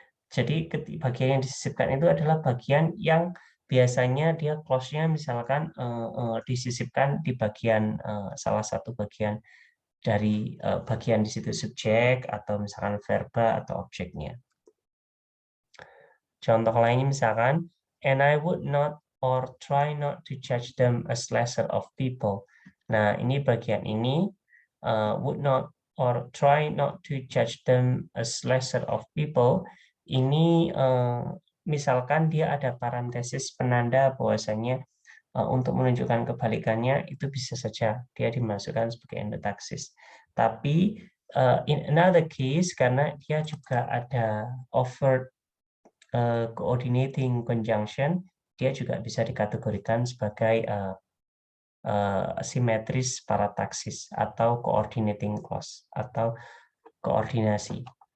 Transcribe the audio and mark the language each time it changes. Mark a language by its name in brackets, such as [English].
[Indonesian] Jadi bagian yang disisipkan itu adalah bagian yang biasanya dia clause-nya misalkan disisipkan di bagian salah satu bagian dari bagian di situ subjek atau misalkan verba atau objeknya. Contoh lainnya misalkan, [English] and I would not or try not to judge them as lesser of people. [Indonesian] Nah, ini bagian ini [English] would not or try not to judge them as lesser of people. [Indonesian] Ini misalkan dia ada parentesis penanda bahwasanya untuk menunjukkan kebalikannya itu bisa saja dia dimasukkan sebagai endotaxis. Tapi [English] in another case [Indonesian] karena dia juga ada overt coordinating conjunction, dia juga bisa dikategorikan sebagai simetris parataksis atau coordinating clause atau koordinasi.